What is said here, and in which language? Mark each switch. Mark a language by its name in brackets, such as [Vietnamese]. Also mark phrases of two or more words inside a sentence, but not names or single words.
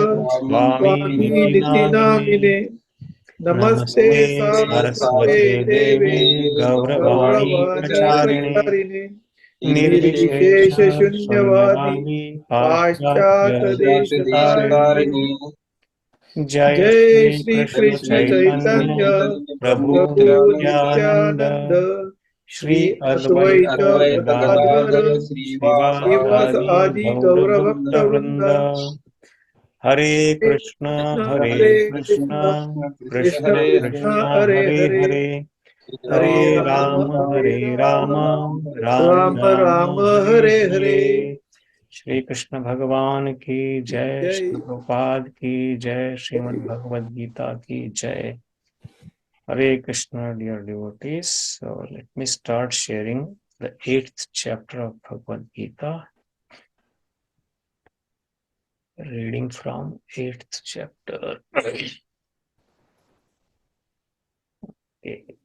[Sanskrit] स्वामिनिति स्वामिनिति नामिने। नामिने। नमस्ते नमस्ते सारस्वते सरस्वते देवे देवे गौरवाणी गौरवाणी प्रचारिणे प्रचारिणे निर्विशेष निर्विशेष शून्यवादी शून्यवादी पाश्चात्य देशतारिणे। पाश्चात्यदेशतारिणे। जय जय श्री श्री कृष्ण कृष्ण चैतन्य चैतन्य प्रभु प्रभु नित्यानंद नित्यानंद श्री श्री अद्वैत अद्वैत गदाधर गदाधर श्रीवास श्रीवासादि आदि गौर गौर भक्त भक्त वृंद। वृंद। हरे हरे कृष्ण कृष्ण हरे हरे कृष्ण कृष्ण कृष्ण कृष्ण कृष्ण कृष्ण हरे हरे हरे हरे हरे हरे राम राम हरे हरे राम राम राम राम राम राम हरे हरे हरे। हरे। [Hindi] श्री कृष्ण भगवान की जय। जय। श्री प्रभुपाद की जय। श्रीमद् भगवद गीता की जय। [English] Hare Krishna, dear devotees. So let me start sharing the 8th chapter of Bhagavad Gita, reading from 8th chapter. Okay.